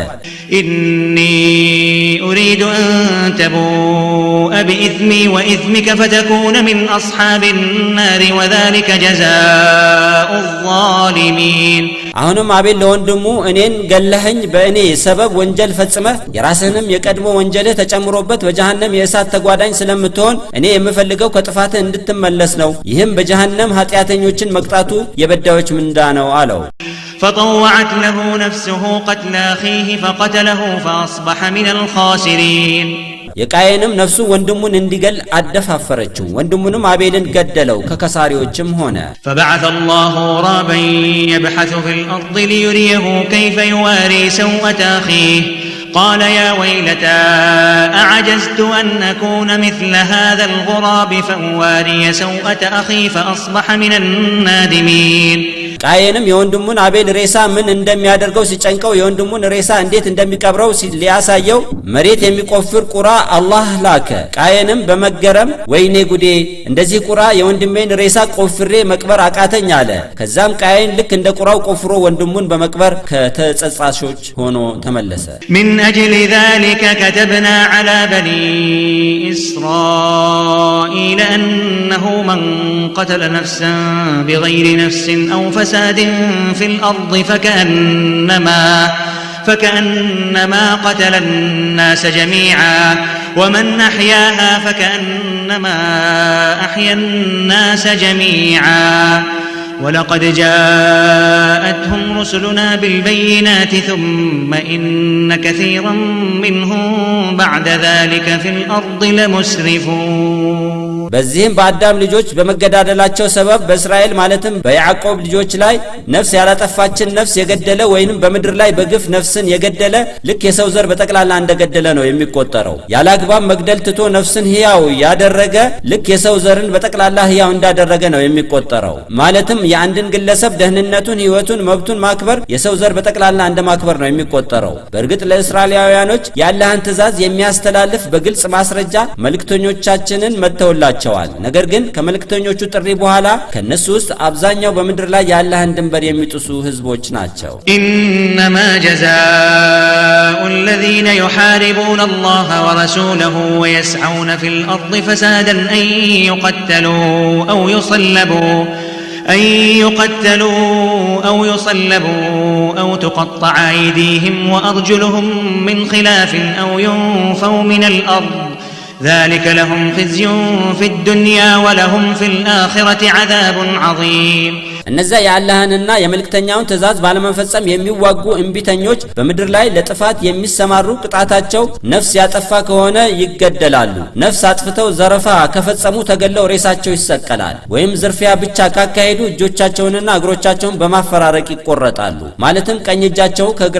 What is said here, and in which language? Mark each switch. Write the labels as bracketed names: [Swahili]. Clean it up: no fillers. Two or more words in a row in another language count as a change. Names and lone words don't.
[Arabic] إني أريد أن تبوء بإثمي وإثمك فتكون من أصحاب النار وذلك جزاء الظالمين [Amharic] አሁንም አቤል ለወንድሙ እኔን ገለህኝ በእኔ ሰበብ ወንጀል ፈጽመህ የራስህንም የቀድሞ ወንጀልህ ተጨምሮበት በጀሃነም የእሳት ተጓዳኝ ስለምትሆን እኔ የምፈልገው ከጥፋትህ እንድትመለስ ነው ይህም በጀሃነም ኃጢአተኞችን መቅጣቱ የበዳዮች ምንዳ ነው አለው [Arabic] فطوعت له نفسه قتل أخيه فقتله فأصبح من الخاسرين [Amharic] የቃየንም ነፍሱ ወንድሙን እንዲገል አደፋፈረችው ወንድሙንም አቤልን ገደለው ከከሳሪዎችም ሆነ [Arabic] فبعث الله غرابا يبحث في الأرض ليريه كيف يواري سوءة أخيه قال يا ويلتى أعجزت أن أكون مثل هذا الغراب فأواري سوءة أخي فأصبح من النادمين [Amharic] ቃየንም የወንድሙን አቤል ሬሳ ምን እንደሚያደርገው ሲጨንቀው የወንድሙን ሬሳ እንዴት እንደሚቀብረው ሊያሳየው መሬት የሚቆፍር ቁራ አላህ ላከ ቃየንም በመገረም ወይኔ ጉዴ እንደዚህ ቁራ የወንድሜን ሬሳ ቆፍሬ መቅበር አቃተኝ አለ ከዛም ቃየን ልክ እንደ ቁራው ቆፍሮ ወንድሙን በመቅበር ከተጸጻሾች ሆኖ ተመለሰ [Arabic] من أجل ذلك كتبنا على بني إسرائيل أنه من قتل نفسا بغير نفس أو فساد في الأرض فكأنما قتل الناس جميعا ومن أحياها فكأنما أحيا الناس جميعا ولقد جاءتهم رسلنا بالبينات ثم إن كثيرا منهم بعد ذلك في الأرض لمسرفون [Amharic] በዚህም በአዳም ልጆች በመገዳደላቸው ሰበብ በእስራኤል ማለትም በያዕቆብ ልጆች ላይ ነፍስ ያላጠፋችን ነፍስ የገደለ ወይንም በምድር ላይ በግፍ ነፍስን የገደለ ልክ የሰው ዘር በጠቅላላ እንደገደለ ነው የሚቆጠረው ያላግባብ መግደል ትቶ ነፍስን ሕያው ያደረገ ልክ የሰው ዘርን በጠቅላላ ሕያው እንዳደረገ ነው የሚቆጠረው ማለትም የአንድን ግለሰብ ደህንነቱን ሕይወቱን መብቱን ማክበር የሰው ዘር በጠቅላላ እንደማክበር ነው የሚቆጠረው በእርግጥ ለእስራኤላውያኖች የአላህን ትእዛዝ የሚያስተላልፍ በግልጽ ማስረጃ መልእክተኞቻችንን መተውላቸዋል ነገር ግን ከመልእክተኞቹ ጥሪ በኋላ ከነሱ ውስጥ አብዛኛው በምድር ላይ የአላህን ድንበር የሚጥሱ ህዝቦች ናቸው [Arabic] إنما جزاء الذين يحاربون الله ورسوله ويسعون في الأرض فسادا أن يقتلوا أو يصلبوا أو تقطع أيديهم وأرجلهم من خلاف أو ينفوا من الأرض ذلك لهم خزي في الدنيا ولهم في الآخرة عذاب عظيم [Amharic] እነዛ የአላህንና የመልእክተኛውን ትእዛዝ ባለመፈጸም የሚዋጉ እንቢተኞች በምድር ላይ ለጥፋት የሚሰማሩ ቅጣታቸው ነፍስ ያጠፋ ከሆነ ይገደላሉ ነፍስ አጥፍተው ዘረፋ ከፈጸሙ ተገለው ሬሳቸው ይሰቀላል ወይም ዝርፊያ ብቻ ካካሄዱ እጆቻቸውንና እግሮቻቸውን በማፈራረቅ ይቆረጣሉ ማለትም ቀኝ እጃቸው ከግራ